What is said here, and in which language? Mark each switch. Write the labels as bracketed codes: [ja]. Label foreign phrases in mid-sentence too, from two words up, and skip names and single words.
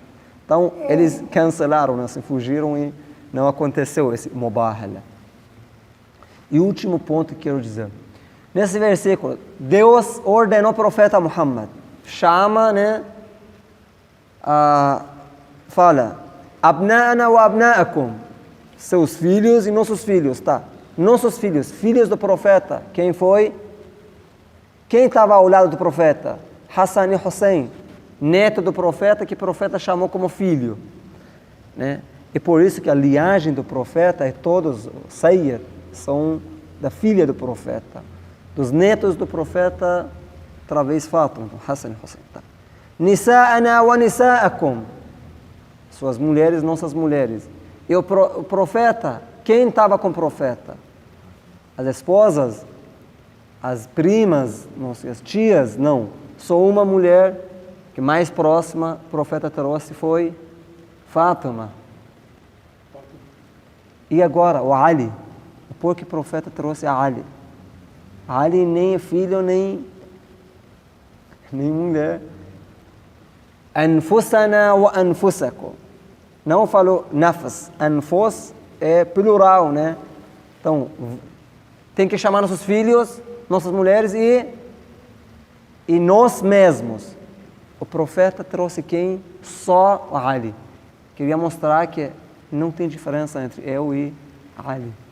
[pt] Então, eles cancelaram, né? Se fugiram e não aconteceu esse mubahala. E o último ponto que quero dizer. Nesse versículo, Deus ordenou ao profeta Muhammad, chama, né? Fala, [ar] أبناءنا وأبناءكم, [pt] seus filhos e nossos filhos, tá? Nossos filhos, filhos do profeta, quem foi? Quem estava ao lado do profeta? Hassan e Hussein, neto do profeta, que o profeta chamou como filho, né? E por isso que a linhagem do profeta é todos, Sayyid, são da filha do profeta. Dos netos do profeta, através Fátima, Hassan e Hussein. Tá? [ar] نساءنا ونساءكم, [pt] suas mulheres, nossas mulheres. E o profeta, quem estava com o profeta? As esposas, as primas, as tias, não. Só uma mulher que mais próxima o profeta trouxe foi Fátima. E agora, o Ali. Por que o profeta trouxe a Ali? Ali nem é filho, nem mulher. [ar] أنفسنا وأنفسكم. [pt] Não falou nafs. Anfus é plural, né? Então, tem que chamar nossos filhos, nossas mulheres e nós mesmos. O profeta trouxe quem? Só Ali. Queria mostrar que não tem diferença entre eu e Ali.